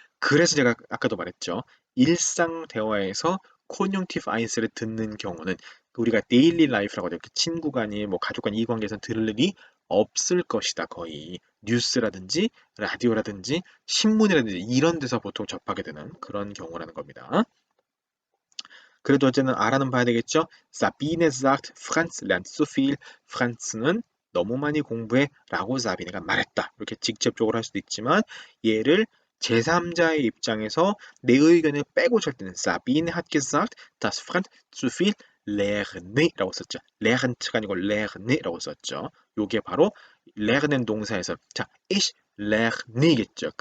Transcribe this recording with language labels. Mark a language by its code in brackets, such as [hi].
[ko] 그래서 제가 아까도 말했죠. 일상 대화에서 conjunctive ice를 듣는 경우는 우리가 데일리 라이프라고 하죠. 친구 간이 뭐 가족 간 이 관계에서 들을 일이 없을 것이다. 거의 뉴스라든지 라디오라든지 신문이라든지 이런 데서 보통 접하게 되는 그런 경우라는 겁니다. 그래도 어쨌든 알아는 봐야 되겠죠? [de] Sabine sagt, Franz lernt zu viel. [ko] 프란츠는 너무 많이 공부해 라고 사비네가 말했다. 이렇게 직접적으로 할 수도 있지만 얘를 제3자의 입장에서 내 의견을 빼고 찰 때는 [de] Sabine hat gesagt, dass Franz zu viel lerne [ko] 라고 썼죠. lernt가 아니고 lerne 라고 썼죠. 요게 바로 lernen 동사에서 자, ich lerne겠죠.